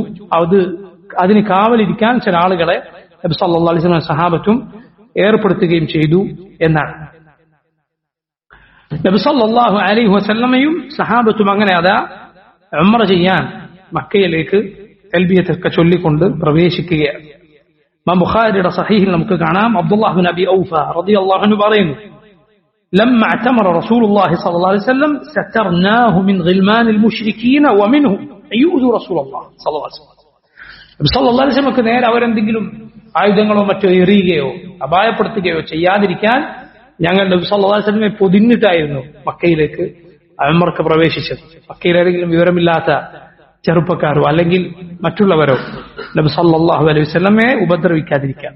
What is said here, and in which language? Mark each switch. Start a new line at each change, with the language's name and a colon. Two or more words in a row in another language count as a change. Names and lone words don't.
Malayalam: അതിന് കാവലിരിക്കാൻ ചില ആളുകളെ നബി
Arabic: صلى الله عليه وسلم
Malayalam: സഹാബത്തും ഏർപ്പെടുത്തുകയും ചെയ്തു എന്നാണ്. നബി
Arabic: صلى الله عليه وسلم
Malayalam: സഹാബത്തും അങ്ങനെ ഉംറ ചെയ്യാൻ മക്കയിലേക്ക് തൽബിയത്തൊക്കെ ചൊല്ലിക്കൊണ്ട് പ്രവേശിക്കുകയാണ്. ഇമാം ബുഖാരിയുടെ സഹീഹിൽ നമുക്ക് കാണാം, അബ്ദുല്ലാഹ് ബിൻ അബി ഔഫ
Arabic: رضي الله عنه
Malayalam: പറയുന്നു,
Arabic: لما اعتمر رسول الله صلى الله عليه وسلم سترناه من غلمان المشركين ومنهم يؤذوا رسول الله صلى الله عليه وسلم.
Malayalam: നബി
Arabic: صلى الله عليه وسلم
Malayalam: നേരെ അവരെന്തെങ്കിലും ആയുധങ്ങളോ മറ്റോ എറിയുകയോ അപായപ്പെടുത്തുകയോ ചെയ്യാതിരിക്കാൻ ഞങ്ങൾ നബി
Arabic: صلى الله عليه وسلم
Malayalam: പൊതിഞ്ഞിട്ടായിരുന്നു മക്കയിലേക്ക് ഉംറക്ക് പ്രവേശിച്ചത്. മക്കയിലേതെങ്കിലും വിവരമില്ലാത്ത ചെറുപ്പക്കാരോ അല്ലെങ്കിൽ മറ്റുള്ളവരോ നബി
Arabic: صلى الله عليه وسلم
Malayalam: ഉപദ്രവിക്കാതിരിക്കാൻ.